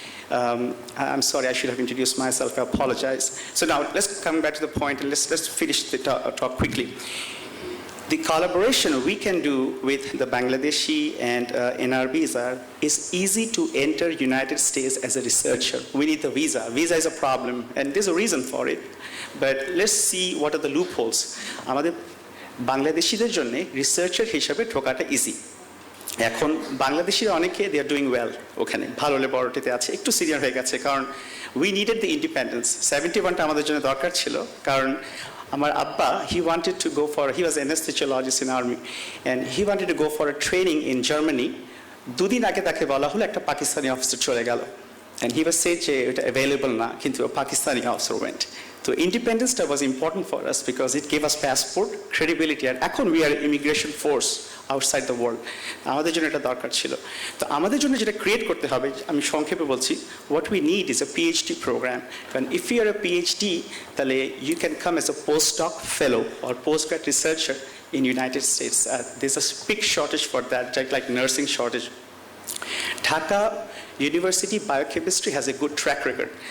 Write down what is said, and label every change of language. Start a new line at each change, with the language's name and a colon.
English: I'm sorry, I should have introduced myself. I apologize. So now let's come back to the point and let's finish the talk quickly. The collaboration we can do with the Bangladeshi and NRBs is easy to enter United States as a researcher. We need the visa. Visa is a problem, and there's a reason for it. But let's see what are the loopholes.
Bangla: আমাদের বাংলাদেশিদের জন্য researcher হিসেবে ঢোকাটা easy. এখন বাংলাদেশিরা অনেকে
English: they are doing well,
Bangla: ওখানে ভালো ল্যাবরেটরিতে আছে, একটু সিনিয়র হয়ে গেছে, কারণ
English: We needed the independence.
Bangla: 71টা আমাদের জন্য দরকার ছিল, কারণ আমার আব্বা,
English: he wanted to go for, he was an anesthesiologist in army, and he wanted to go for a training in Germany.
Bangla: দুদিন আগে তাকে বলা হলো একটা পাকিস্তানি অফিসার চলে গেল,
English: and he was said
Bangla: যে এটা অ্যাভেলেবল না, কিন্তু Pakistani officer went.
English: So independence was important for us because it gave us passport, credibility, and এখন we are immigration force outside the world.
Bangla: আমাদের জন্য এটা দরকার ছিল। তো আমাদের জন্য যেটা ক্রিয়েট করতে হবে, আমি সংক্ষেপে বলছি,
English: what we need is a PhD program. And if you are a PhD, তাহলে you can come as a postdoc fellow or postgrad researcher in United States. There's a big shortage for that, just like nursing shortage. Dhaka University Biochemistry has a good track record.